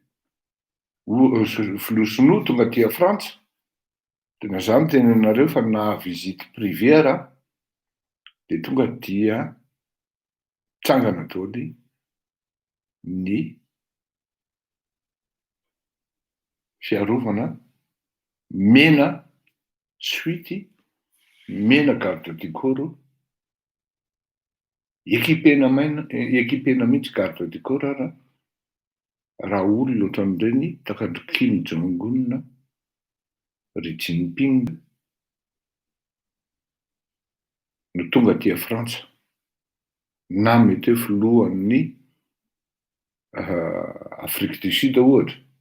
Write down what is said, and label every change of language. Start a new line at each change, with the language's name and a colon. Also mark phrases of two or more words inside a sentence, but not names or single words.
Malagasy: filoha sinoa tonga aty Frantsa tena zany tenenareo fa na vizity privé raha de tonga dia tsangana daholo ny fiarovana mena suite mena
French: garde du corps
Malagasy: ekipena mihitsy
French: garde du corps
Malagasy: raha raha olona ohatran'ireny takandro Kim Jong-un na Xi Jinping no tonga aty Frantsa na mety hoe filohan'ny Afrique du Sud ohatra.